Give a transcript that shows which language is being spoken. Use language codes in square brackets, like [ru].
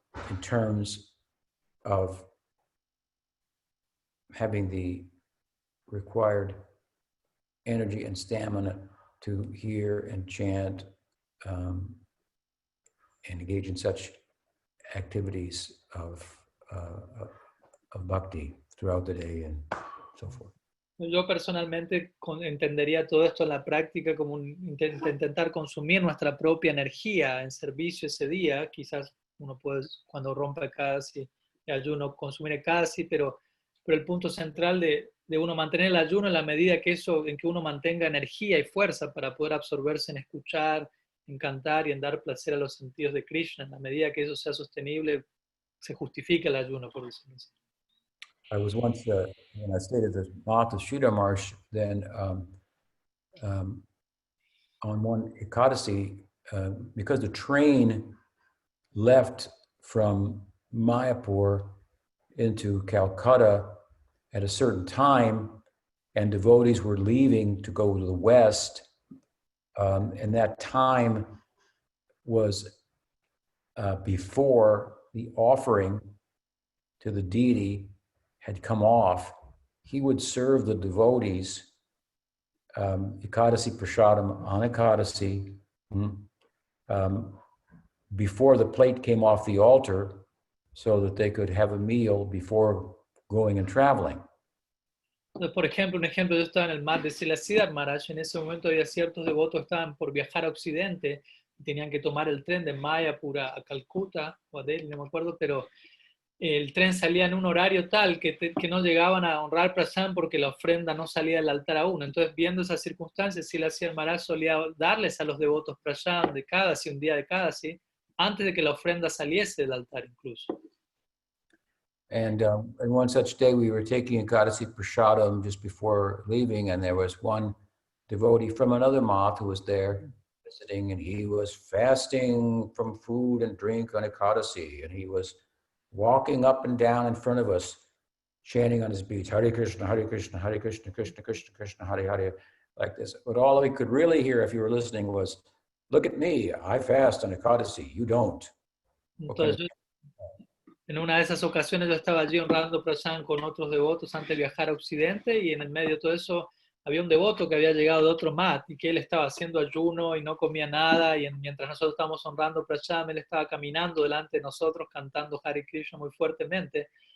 [en] in terms of having the required energy and stamina to hear and chant and engage in such activities of bhakti throughout the day and so forth. [es] Yo personalmente entendería todo esto en la práctica como intentar consumir nuestra propia energía en servicio ese día. Quizás uno puede, cuando rompa casi el ayuno, consumir casi, pero el punto central de uno mantener el ayuno en la medida en que uno mantenga energía y fuerza para poder absorberse en escuchar, en cantar y en dar placer a los sentidos de Krishna. En la medida que eso sea sostenible, se justifica el ayuno, por decirlo así. [en] I was once, when I stayed at the Math of Sridhar Marsh, then on one Ekadasi, because the train left from Mayapur into Calcutta at a certain time, and devotees were leaving to go to the west, and that time was before the offering to the deity had come off. He would serve the devotees Ekadasi Prasadam on Ekadasi before the plate came off the altar, so that they could have a meal before going and traveling. [es] Entonces, por ejemplo, un ejemplo, yo estaba en el mar de Siddhartha Maharaj, en ese momento había ciertos devotos que estaban por viajar a Occidente, y tenían que tomar el tren de Mayapur a Calcuta, o a Delhi, no me acuerdo, pero el tren salía en un horario tal que no llegaban a honrar Prasad porque la ofrenda no salía del altar aún. Entonces, viendo esas circunstancias, Siddhartha Maharaj solía darles a los devotos Prasad de Kadasi, un día de Kadasi, antes de que la ofrenda saliese del altar incluso. [en] And one such day we were taking Ekadasi Prasadam just before leaving, and there was one devotee from another math who was there visiting, and he was fasting from food and drink on Ekadasi, and he was walking up and down in front of us, chanting on his beats, Hare Krishna, Hare Krishna, Hare Krishna, Krishna Krishna, Krishna, Hare Hare, like this. But all we could really hear if you were listening was, look at me, I fast on Ekadasi, you don't. [es] Entonces, en una de esas ocasiones yo estaba allí honrando Prasad con otros devotos antes de viajar a Occidente, y en el medio de todo eso había un devoto que había llegado de otro mat y que él estaba haciendo ayuno y no comía nada, y mientras nosotros estábamos honrando Prasad, él estaba caminando delante de nosotros cantando Hare Krishna muy fuertemente.